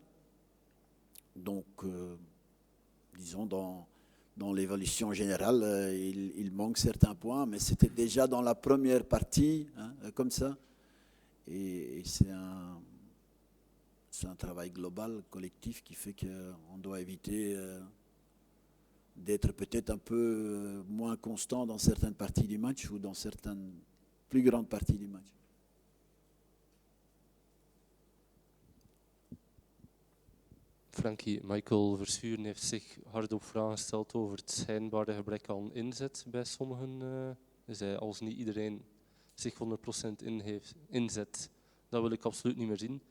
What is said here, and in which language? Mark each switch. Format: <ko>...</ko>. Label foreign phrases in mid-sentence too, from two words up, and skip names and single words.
<fr>Donc, disons dans l'évolution générale, il manque certains points, mais c'était déjà dans la première partie, comme ça. Et c'est un travail global, collectif, qui fait qu'on doit éviter d'être peut-être un peu moins constant dans certaines parties du match ou dans certaines plus grandes parties du match.</fr> <nl>Frankie, Michael Verschuren heeft zich hardop vragen gesteld over het schijnbare gebrek aan inzet bij sommigen. Hij zei, als niet iedereen zich 100% inzet, dat wil ik absoluut niet meer zien.</nl>